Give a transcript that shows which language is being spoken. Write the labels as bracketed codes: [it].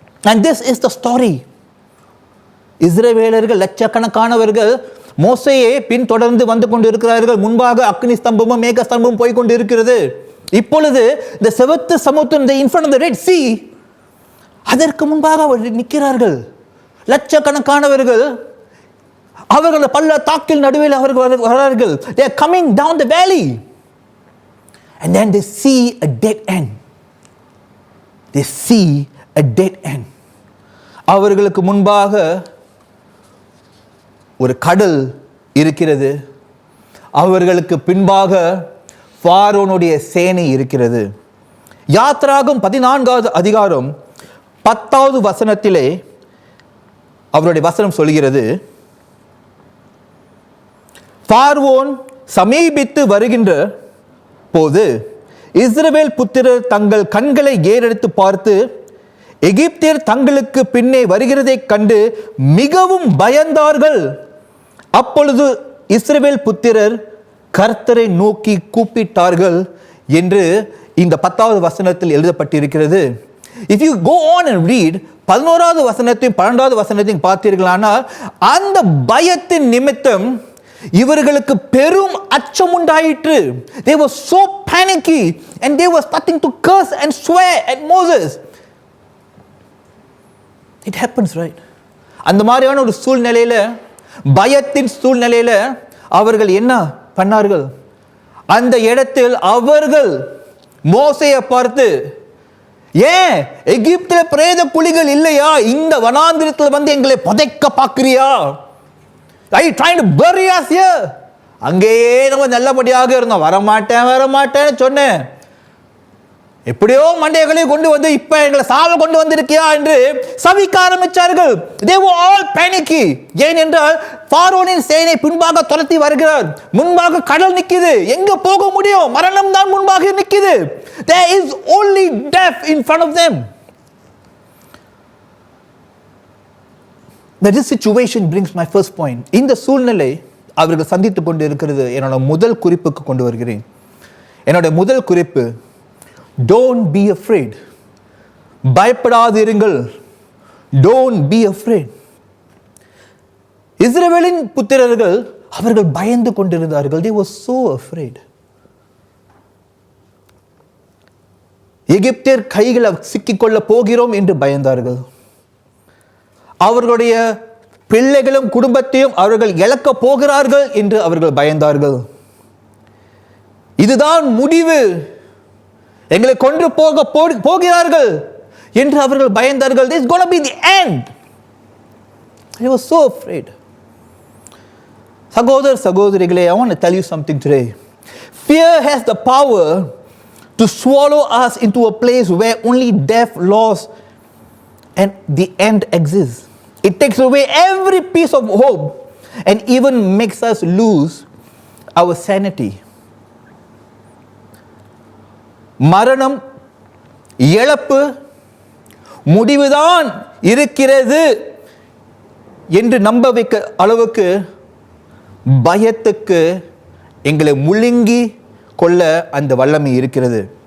[en] And this is the story. [ta] இஸ்ரவேலர்கள் லட்சக்கணக்கானவர்கள் மோசேயை பின்தொடர்ந்து வந்து கொண்டு இருக்கிறார்கள். முன்பாக அக்னி ஸ்தம்பமும் மேக ஸ்தம்பமும் போய் கொண்டு இருக்கிறது. இப்பொழுது இந்த செவத்து சமுத்திரம் [en] in front of the Red Sea, [ta] அதற்கு முன்பாக அவர்கள் நிற்கிறார்கள். லட்சக்கணக்கானவர்கள் அவர்கள் பள்ளத்தாக்கில் நடுவில் அவர்கள் வரார்கள். [en] They are coming down the valley and then they see a dead end. They see a dead end. [ta] அவர்களுக்கு முன்பாக ஒரு கடல் இருக்கிறது. அவர்களுக்கு பின்பாக பார்வோனுடைய சேனை இருக்கிறது. யாத்ராகம் 14வது அதிகாரம் 10வது வசனத்திலே அவருடைய வசனம் சொல்கிறது, பார்வோன் சமீபித்து வருகின்ற போது இஸ்ரவேல் புத்திரர் தங்கள் கண்களை ஏறெடுத்து பார்த்து எகிப்தியர் தங்களுக்கு பின்னே வருகிறதை கண்டு மிகவும் பயந்தார்கள். அப்பொழுது இஸ்ரவேல் புத்திரர் கர்த்தரை நோக்கி கூப்பிட்டார்கள் என்று இந்த 10வது வசனத்தில் எழுதப்பட்டிருக்கிறது. [en] If you go on and read [ta] 11வது வசனத்தையும் 12வது வசனத்தையும் பார்த்தீர்களானால் அந்த பயத்தின் நிமித்தம் இவர்களுக்கு பெரும் அச்சம் உண்டாயிற்று. [en] They were so panicky and they were starting to curse and swear at Moses. It happens, right? [ta] அந்த மாதிரியான ஒரு சூழ்நிலையில, பயத்தின் சூழ்நிலையில அவர்கள் என்ன பண்ணார்கள்? அந்த இடத்தில் அவர்கள் மோசேயை பார்த்து, ஏன் எகிப்தில பிரேத குழிகள் இல்லையா? இந்த வனாந்திரத்தில் வந்து எங்களை புதைக்க பார்க்கிறியா? [en] Are you trying to bury us here? [ta] அங்கேயே நம்ம நல்லபடியாக இருந்தோம், வரமாட்டேன்னு சொன்னேன், எப்படியோ மண்டைகளை கொண்டு வந்து இப்ப எங்களை சாவ கொண்டு வந்திருக்கியா என்று சபிக்க ஆரம்பிச்சார்கள். [en] They were all panicky. [ta] ஏனென்றால் பார்வோனின் சேனை பின்பாக துரத்தி வருகிறார். முன்பாக கடல் நிக்குது, எங்க போக முடியும்? மரணம் தான் முன்பாக நிக்குது. [en] There is only death in front of them. That this situation brings my first point. [ta] இந்த சூழ்நிலை அவர்கள் சந்தித்துக் கொண்டு இருக்கிறது என்னோட முதல் குறிப்புக்கு கொண்டு வருகிறேன். என்னோட முதல் குறிப்பு, [en] don't be afraid. [ta] பயப்படாதிருங்கள். [en] Don't be afraid. [ta] இஸ்ரவேலின் புத்திரர்கள் அவர்கள் பயந்து கொண்டிருந்தார்கள். [en] They were so afraid. [ta] எகிப்தியர் கைகளை சிக்கிக்கொள்ள போகிறோம் என்று பயந்தார்கள். அவர்களுடைய பிள்ளைகளும் குடும்பத்தையும் அவர்கள் இழக்க போகிறார்கள் என்று அவர்கள் பயந்தார்கள். இதுதான் முடிவு, எங்களை கொன்று போகிறார்கள் என்று அவர்கள் பயந்தார்கள். [en] This is going to be the end. They were so afraid. [ta] சகோதரிகளே, [en] I want to tell you something today. Fear has the power to swallow us into a place where only death, loss, and the end exists. It takes away every piece of hope and even makes us lose our sanity. [ta] மரணம், இழப்பு, முடிவுதான் இருக்கிறது என்று நம்ப வைக்க அளவுக்கு பயத்துக்கு எங்களை முழுங்கி கொள்ள அந்த வல்லமை இருக்கிறது.